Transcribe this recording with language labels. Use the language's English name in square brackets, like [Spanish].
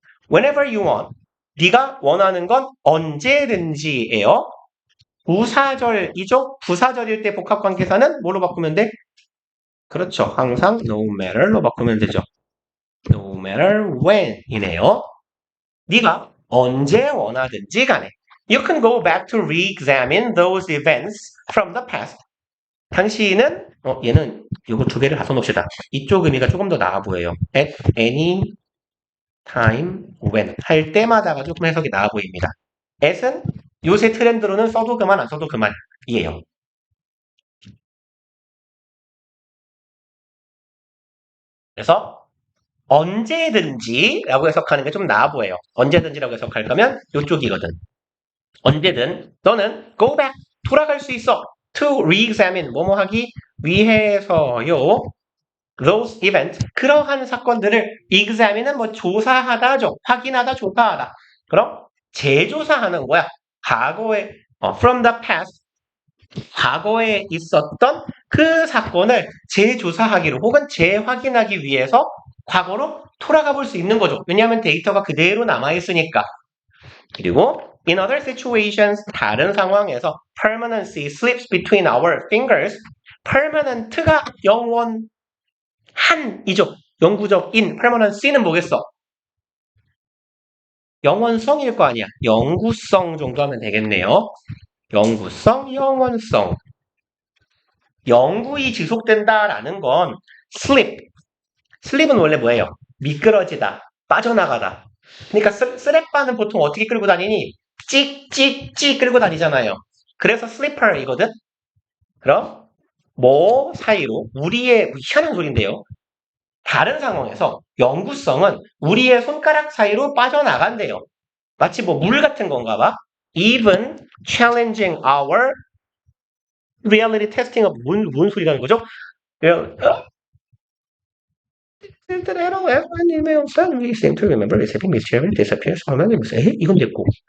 [English] Whenever you want. [Korean] 네가 원하는 건 언제든지예요. 부사절이죠. 부사절일 때 복합관계사는 뭐로 바꾸면 돼? 그렇죠. 항상 no matter로 바꾸면 되죠. [English] No matter when [Korean] 이네요. 네가 언제 원하든지 간에 [English] You can go back to re-examine those events from the past. [Korean] 당신은 얘는 이거 두 개를 갖다 놓읍시다. 이쪽 의미가 조금 더 나아 보여요. [English] At any time when [Korean] 할 때마다가 조금 해석이 나아 보입니다. at은 요새 트렌드로는 써도 그만 안 써도 그만이에요. 그래서 언제든지라고 해석하는 게 좀 나아 보여요. 언제든지라고 해석할 거면 이쪽이거든. 언제든 너는 [English] go back [Korean] 돌아갈 수 있어. [English] to re-examine [Korean] 뭐뭐 하기 위해서요. [English] those events [Korean] 그러한 사건들을 examine은 뭐 조사하다죠. 확인하다, 조사하다. 그럼 재조사하는 거야. 과거에 [English] from the past [Korean] 과거에 있었던 그 사건을 재조사하기로 혹은 재확인하기 위해서 과거로 돌아가 볼 수 있는 거죠. 왜냐하면 데이터가 그대로 남아있으니까. [English] 그리고 in other situations [Korean] 다른 상황에서 [English] permanency slips between our fingers permanent가 영원한이죠. [Korean] 영구적인 permanency는 뭐겠어? 영원성일 거 아니야. 영구성 정도 하면 되겠네요. 영구성, 영원성. 영구히 지속된다라는 건 slip. 슬립은 원래 뭐예요? 미끄러지다, 빠져나가다. 그러니까 쓰레빠는 보통 어떻게 끌고 다니니? 찍찍찍 끌고 다니잖아요. 그래서 슬리퍼이거든? 그럼 뭐 사이로 우리의 희한한 소리인데요. 다른 상황에서 영구성은 우리의 손가락 사이로 빠져나간대요. 마치 뭐 물 같은 건가 봐. [English] Even challenging our reality testing [Korean] 뭔 소리라는 거죠? [English] That I don't have an email we seem to remember receiving mischief disappears anonymously. [Korean] 이건 됐고.